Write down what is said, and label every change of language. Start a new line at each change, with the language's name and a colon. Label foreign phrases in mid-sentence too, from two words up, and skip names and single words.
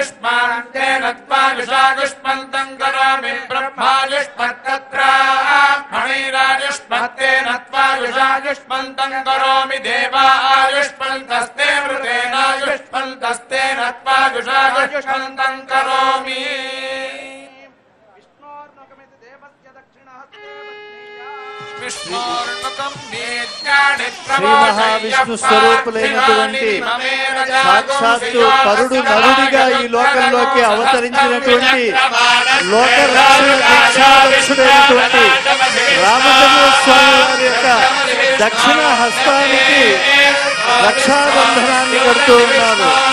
Sanskrit: युष्मान्तेन त्वा विशायुष्मन्तं करोमि ब्रह्मायुष्मत्तत्रामणिरायुष्मत्तेन त्वा विशायुष्मन्तं करोमि देवायुष्मन्तस्ते मृतेनायुष्मन्तस्तेन त्वा विशायुष्मन्तं करोमि
Telugu: శ్రీ మహావిష్ణు స్వరూపులైనటువంటి సాక్షాత్తు పరుడు నరుడిగా ఈ లోకంలోకి అవతరించినటువంటి లోకరక్షణ దీక్షాదక్షుడైనటువంటి రామచంద్ర స్వామి వారి యొక్క దక్షిణ హస్తానికి రక్షాబంధనాన్ని కడుతూ ఉన్నారు.